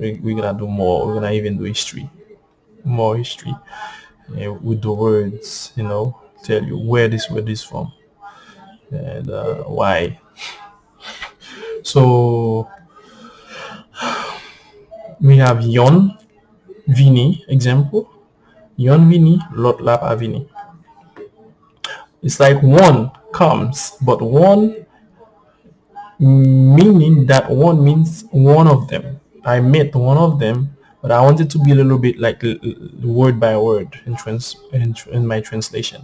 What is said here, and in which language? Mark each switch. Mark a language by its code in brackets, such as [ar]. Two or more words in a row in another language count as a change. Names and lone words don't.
[en] We're gonna do more. We're gonna even do history, more history, with the words, tell you where this word is from and why. So we have [ht] yon, vini, [en] example. [ht] Yon vini, lot lap avini. [en] It's like one comes, but one meaning that one means one of them. I met one of them, but I wanted to be a little bit like word by word in my translation.